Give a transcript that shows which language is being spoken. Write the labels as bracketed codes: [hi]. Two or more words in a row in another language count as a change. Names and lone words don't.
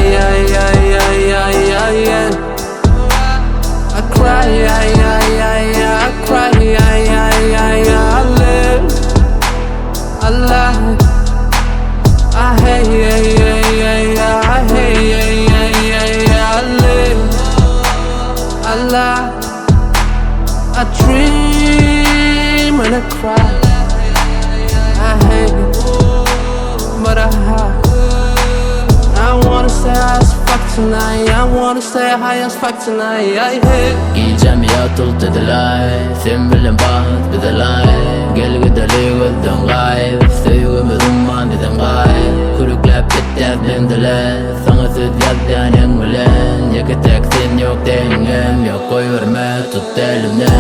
[en] I cry, I cry, I live, I lie, I hate, I live, I lie, I dream and I cry. I hate, but I hide. I wanna stay high as fuck tonight. I wanna stay high as fuck tonight. I hate. [tk] Gyzyl ýatyl dediler, sen bilen baht bideler. Gel gideli gözden gaýyp, söýgimi dumman eden gaýyp. Kurukläp bitdäp dendiler, saňa söz ýazdan eň bilen. Ýeketek sen ýok deňem, ýok goýberme tut elimden.